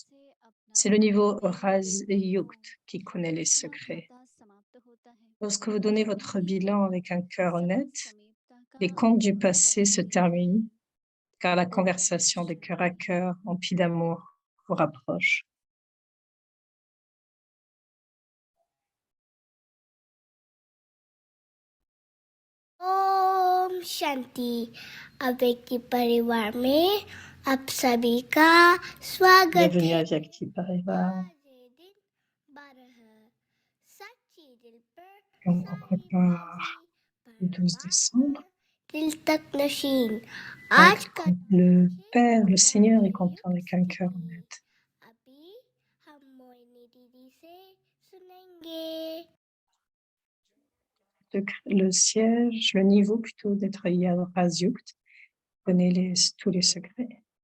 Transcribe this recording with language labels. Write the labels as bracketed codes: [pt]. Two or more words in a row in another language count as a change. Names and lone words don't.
[fr] C'est le niveau Raz Yukt qui connaît les secrets. Lorsque vous donnez votre bilan avec un cœur honnête, les comptes du passé se terminent, car la conversation de cœur à cœur, emplie d'amour, vous rapproche. [hi] ओम शांति। अव्यक्ति परिवार में आप सभी का स्वागत [fr] Bienvenue [hi] है। [fr] à Vyakti Parivar. [hi] आज ये दिन 12 सच्ची दिल पर [fr] On prépare le 12 décembre. [hi] दिल तक नशीन। [fr] Donc, [hi] आज का [fr] le Père, le Seigneur est content avec un cœur honnête. [hi] अभी हम मोहिनी दीदी से सुनेंगे। [fr] Le siège, le niveau plutôt d'être Razyukt, connaît tous les secrets.